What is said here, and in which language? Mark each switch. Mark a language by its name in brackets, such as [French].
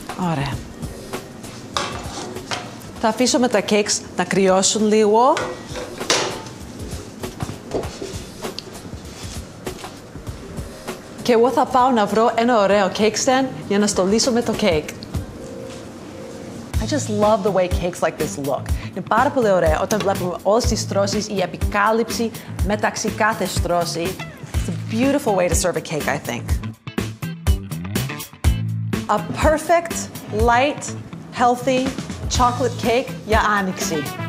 [Greek] Ωραία. Θα αφήσουμε τα κέικς να κρυώσουν λίγο. Και εγώ θα πάω να βρω ένα ωραίο [English] cake stand [Greek] για να στολίσουμε το cake. [English] I just love the way cakes like this look. [Greek] Είναι πάρα πολύ ωραία όταν βλέπουμε όλες τις στρώσεις, η επικάλυψη μεταξύ κάθε στρώση. [English] It's a beautiful way to serve a cake, I think. A perfect, light, healthy chocolate cake [Greek] για άνοιξη.